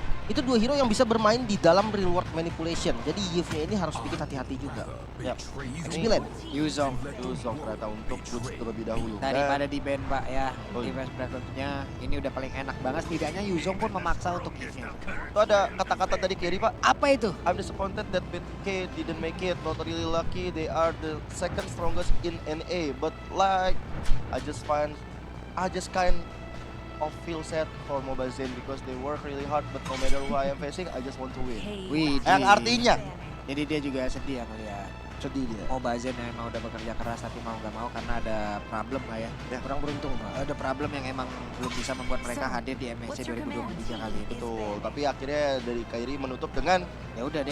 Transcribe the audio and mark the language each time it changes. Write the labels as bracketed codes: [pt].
[id] Itu dua hero yang bisa bermain di dalam real world manipulation. Jadi Yves-nya ini harus bikin hati-hati juga. Ya. X9. Yuzong Yuzong ternyata untuk boost terlebih dahulu. daripada di band Pak ya. Oh, iya. Defense breakdown-nya ini udah paling enak banget. Setidaknya Yuzong pun memaksa untuk Yves-nya. Itu ada kata-kata dari Kerry, Pak. Apa itu? [en] I'm disappointed that BK didn't make it. Not really lucky. They are the second strongest in NA. But like, I just kind of feel sad for Mobile Zen because they work really hard. But no matter who I am facing, I just want to win. [id] Wih, Yang artinya jadi dia juga sedih ya ngeliat Sedih dia. Mobazen yang emang udah bekerja keras tapi mau nggak mau karena ada problem lah ya. Kurang beruntung, Pak. Ada problem yang emang belum bisa membuat mereka hadir di MSC 2023 kali ini. betul. Tapi akhirnya dari Kyrie menutup dengan Ya udah dia